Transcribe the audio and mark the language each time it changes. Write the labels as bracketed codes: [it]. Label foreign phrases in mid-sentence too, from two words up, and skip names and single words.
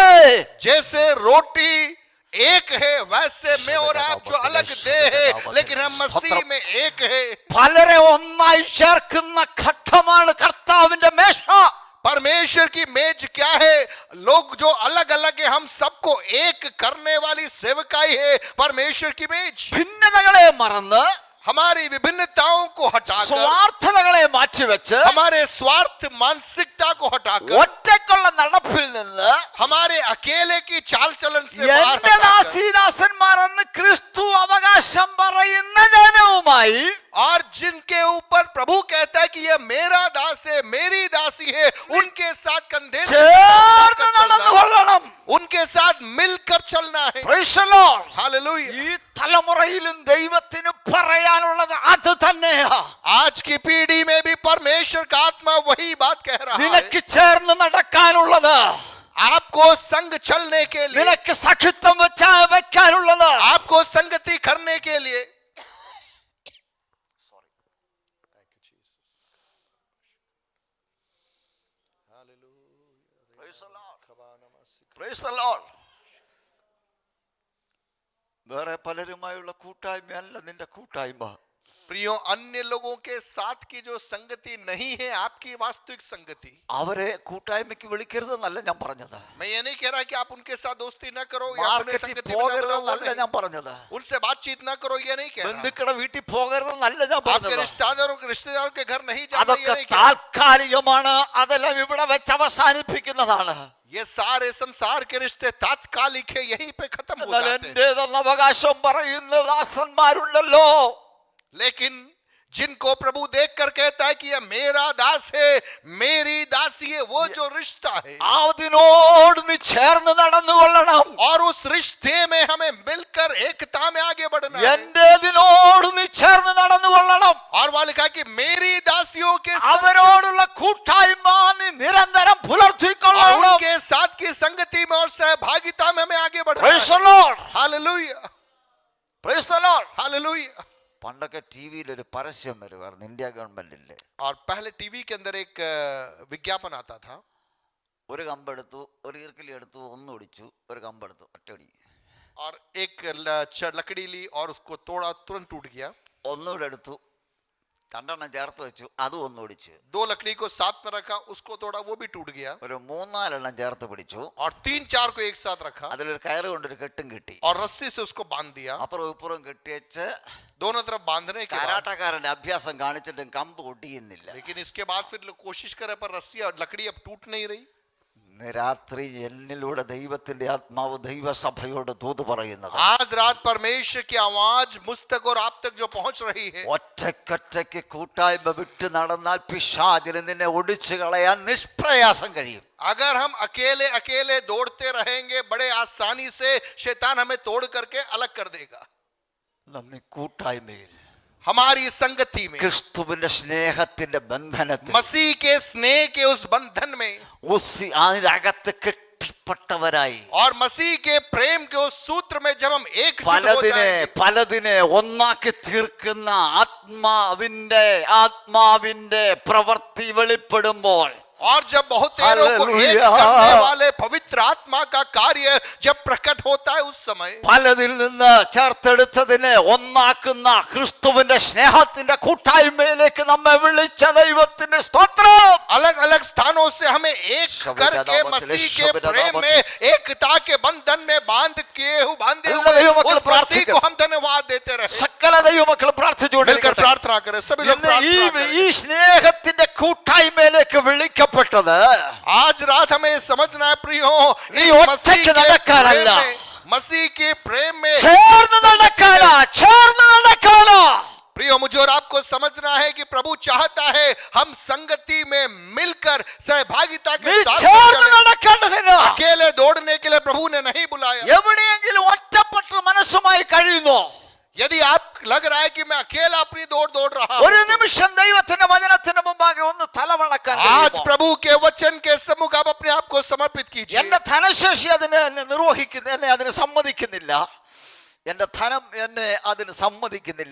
[hi] जैसे रोटी एक है वैसे मैं और आप जो अलग देह है लेकिन हम मसीह में एक है। [ml] പലരെ ഒന്നായി ചേർക്കുന്ന ഘട്ടമാണ് കർത്താവിന്റെ മേശ, [hi] परमेश्वर की मेज क्या है? लोग जो अलग अलग है हम सबको एक करने वाली सेवकाई है परमेश्वर की मेज। [ml] ഭിന്നതകളെ മറന്ന് [hi] हमारी विभिन्नताओं को हटाकर, [ml] സ്വാർത്ഥതകളെ മാറ്റിവെച്ച് [hi] हमारे स्वार्थ मानसिकता को हटाकर, [ml] ഒറ്റയ്ക്കുള്ള നടപ്പിൽ നിന്ന് [hi] हमारे अकेले की चाल चलन से बाहर [ml] എന്റെ [hi] हटाकर, [ml] ദാസീദാസന്മാരെന്ന് ക്രിസ്തു അവകാശം പറയുന്ന ജനവുമായി [hi] और जिनके ऊपर प्रभु कहता है कि यह मेरा दास है मेरी दासी है, उनके साथ कंधे से [ml] ചേർന്ന് [hi] कंधा मिलाकर चलना, [ml] നടന്നുകൊള്ളണം. [hi] उनके साथ मिलकर चलना है। [en] Praise the Lord. [hi] हालेलुया। [ml] ഈ തലമുറയിലും ദൈവത്തിന് പറയാനുള്ളത് അത് തന്നെയാ. [hi] आज की पीढ़ी में भी परमेश्वर का आत्मा वही बात कह रहा है। [ml] നിനക്ക് ചേർന്ന് നടക്കാനുള്ളത്, [hi] आपको संग चलने के लिए, [ml] നിനക്ക് സഖിത്വം വെക്കാനുള്ളത്, [hi] आपको संगति करने के लिए, [en] Praise the Lord. [ml] വേറെ പലരുമായുള്ള കൂട്ടായ്മയല്ല നിന്റെ കൂട്ടായ്മ, [hi] प्रियो अन्य लोगों के साथ की जो संगति नहीं है आपकी वास्तविक संगति। [ml] അവരെ കൂട്ടായ്മയ്ക്ക് വിളിക്കരുതെന്നല്ല ഞാൻ പറഞ്ഞത്, [hi] मैं ये नहीं कह रहा कि आप उनके साथ दोस्ती न करो या उन्हें [ml] മാർക്കറ്റിൽ [hi] संगति में न बुलाओ, [ml] പോകരുതെന്നല്ല ഞാൻ പറഞ്ഞത്, [hi] उनसे बातचीत न करो ये नहीं कह रहा। [ml] ബന്ധുക്കളുടെ വീട്ടിൽ പോകരുതെന്നല്ല ഞാൻ [hi] आपके [ml] പറഞ്ഞത്, [hi] रिश्तेदारों के घर नहीं जाना ये [ml] അതൊക്കെ [hi] नहीं कह रहा। [ml] താൽക്കാലികമാണ്, അതെല്ലാം ഇവിടെ വെച്ച് അവസാനിപ്പിക്കുന്നതാണ്. [hi] ये सारे संसार के रिश्ते तात्कालिक है, यहीं पे खत्म हो [ml] എന്നാൽ [hi] जाते हैं। [ml] എന്റേതെന്ന അവകാശം പറയുന്ന ദാസന്മാരുണ്ടല്ലോ, [hi] लेकिन जिनको प्रभु देखकर कहता है कि यह मेरा दास है मेरी दासी है, वो जो रिश्ता है [ml] അതിനോട് നീ ചേർന്ന് നടന്നുകൊള്ളണം. [hi] और उस रिश्ते में हमें मिलकर एकता में आगे बढ़ना है। [ml] എന്റേതിനോട് നീ ചേർന്ന് നടന്നുകൊള്ളണം. [hi] और वाले कहा कि मेरी दासियों के साथ [ml] അവരോടുള്ള കൂട്ടായ്മ നീ നിരന്തരം [hi] और [ml] പുലർത്തിക്കൊള്ളണം. [hi] उनके साथ की संगति में और सहभागिता में हमें आगे बढ़ना [en] Praise the [hi] है। [en] Lord. [hi] हालेलुया, [en] Praise the Lord. [hi] हालेलुया। [ml] പണ്ടൊക്കെ ടിവിയിൽ ഒരു പരസ്യം വരുമായിരുന്നു, ഇന്ത്യ ഗവൺമെന്റിന്റെ. [hi] और पहले टीवी के अंदर एक विज्ञापन आता था, [ml] ഒരു കമ്പെടുത്തു, ഒരു ഈർക്കിലി എടുത്തു, ഒന്നൊടിച്ചു, ഒരു കമ്പെടുത്തു, ഒറ്റയടി, [hi] और एक लकड़ी ली और उसको तोड़ा, तुरंत टूट गया। [ml] ഒന്നുകൂടെ എടുത്തു, രണ്ടെണ്ണം ചേർത്ത് വെച്ചു, അതും ഒന്നൊടിച്ചു, [hi] 2 लकड़ी को साथ में रखा, उसको तोड़ा, वो भी टूट गया। [ml] ഒരു 3-4 ചേർത്ത് പിടിച്ചു, [hi] और 3-4 को एक साथ रखा [ml] അതിലൊരു കയറ് കൊണ്ടൊരു കെട്ടും കിട്ടി, [hi] और रस्सी से उसको बांध दिया। [ml] അപ്പുറം ഇപ്പുറം കെട്ടിവെച്ച് [hi] दोनों तरफ बांधने के बाद, [ml] കരാട്ടക്കാരന്റെ അഭ്യാസം കാണിച്ചിട്ടും കമ്പ് ഒടിയുന്നില്ല. [hi] लेकिन इसके बाद फिर लोग कोशिश करे पर रस्सी और लकड़ी अब टूट नहीं रही। [ml] ഇന്ന് രാത്രി എന്നിലൂടെ ദൈവത്തിന്റെ ആത്മാവ് ദൈവസഭയോട് ദൂത് പറയുന്നത്, [hi] आज रात परमेश्वर की आवाज मुझ तक और आप तक जो पहुंच रही है, [ml] ഒറ്റയ്ക്കൊറ്റയ്ക്ക് കൂട്ടായ്മ വിട്ട് നടന്നാൽ പിശാചിന് നിന്നെ ഒടിച്ചു കളയാൻ നിഷ്പ്രയാസം കഴിയും. [hi] अगर हम अकेले अकेले दौड़ते रहेंगे बड़े आसानी से शैतान हमें तोड़ करके अलग कर देगा। [ml] നന്ദി, കൂട്ടായ്മയിൽ [hi] हमारी संगति में, [ml] ക്രിസ്തുവിന്റെ സ്നേഹത്തിന്റെ ബന്ധനത്തിൽ, [hi] मसीह के स्नेह के उस बंधन में [ml] അതിനകത്ത് കെട്ടിപ്പെട്ടവരായി, [hi] और मसीह के प्रेम के उस सूत्र में जब हम एक हो जाएंगे, [ml] പലതിനെ ഒന്നാക്കി തീർക്കുന്ന ആത്മാവിന്റെ പ്രവൃത്തി വെളിപ്പെടുമ്പോൾ, [hi] और जब बहुतेरों को एक करने वाले पवित्र आत्मा का कार्य जब प्रकट होता है, उस समय [ml] പലതിൽ നിന്ന് ചേർത്തെടുത്തതിനെ ഒന്നാക്കുന്ന ക്രിസ്തുവിന്റെ സ്നേഹത്തിന്റെ കൂട്ടായ്മയിലേക്ക് നമ്മെ വിളിച്ച ദൈവത്തിന്റെ സ്തോത്രം. [hi] अलग अलग स्थानों से हमें एक करके मसीह के प्रेम में, एकता के बंधन में बांधे हुए उस मसीह को हम धन्यवाद देते रहे. [ml] സകല ദൈവമക്കൾ പ്രാർത്ഥിച്ചുകൊണ്ട് [hi] मिलकर प्रार्थना करें, सभी लोग प्रार्थना करें. [ml] ഈ സ്നേഹത്തിന്റെ കൂട്ടായ്മയിലേക്ക് വിളിക്കപ്പെട്ടത് [hi] आज रात हमें समझना है प्रियो, [ml] നീ ഒറ്റയ്ക്ക് നടക്കാനല്ല, [hi] मसीह के प्रेम में [ml] ചേർന്ന് നടക്കാനാ. [hi] प्रियो, मुझे और आपको समझना है कि प्रभु चाहता है हम संगति में मिलकर सहभागिता के साथ [ml] ചേർന്ന് [hi] चलें. [ml] നടക്കേണ്ടതിന് [hi] अकेले दौड़ने के लिए प्रभु ने नहीं बुलाया. [ml] എവിടെയെങ്കിലും ഒറ്റപ്പെട്ട മനസ്സുമായി കഴിയുന്നു, [hi] यदि आप लग रहा है कि मैं अकेला अपनी दौड़ रहा हूं, [ml] ഒരു നിമിഷം ദൈവത്തിന്റെ വചനത്തിന് മുമ്പാകെ ഒന്ന് തലവണക്കാൻ [hi] आज प्रभु के वचन के सम्मुख आप अपने आप को समर्पित कीजिए. [ml] എന്റെ ധനശേഷി എന്നെ അതിന് സമ്മതിക്കുന്നില്ല, എന്റെ ധനം എന്നെ അതിന് സമ്മതിക്കുന്നില്ല,